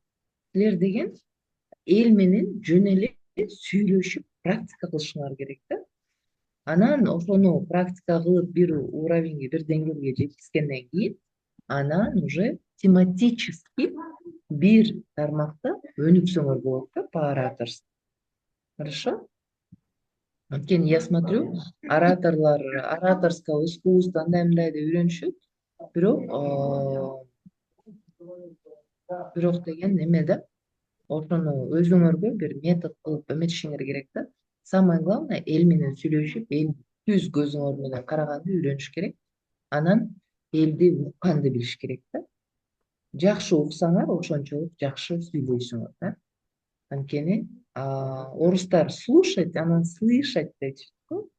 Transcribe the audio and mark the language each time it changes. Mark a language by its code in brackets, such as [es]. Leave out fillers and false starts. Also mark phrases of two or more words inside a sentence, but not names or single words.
[ky] Силер деген эл менен жөн эле сүйлөшүп, практика кылышыңар керек да. Анан ошону практика кылып бир уровеньге, бир деңгээлге жеткизгенден кийин, анан [ru] уже тематически [ky] бир тармакта өнүксөңөр болот да, [ru] по ораторству. [ky] Хорошо? Анткени [ru] я смотрю, ораторское искусство [ky] андай деп үйрөнүшөт, бирок деген неме да, ошону өзүңөргө бир метод кылып эметишиңер керек да. [ru] Самое главное, [ky] эл менен сүйлөшүп, эл түз көзүңөр менен караганды үйрөнүш керек. Анан элди укканды билиш керек да. Жакшы уксаңар, ошончолук жакшы сүйлөйсүңөр да. Анткени орустар слушать, анан слышать дейт го.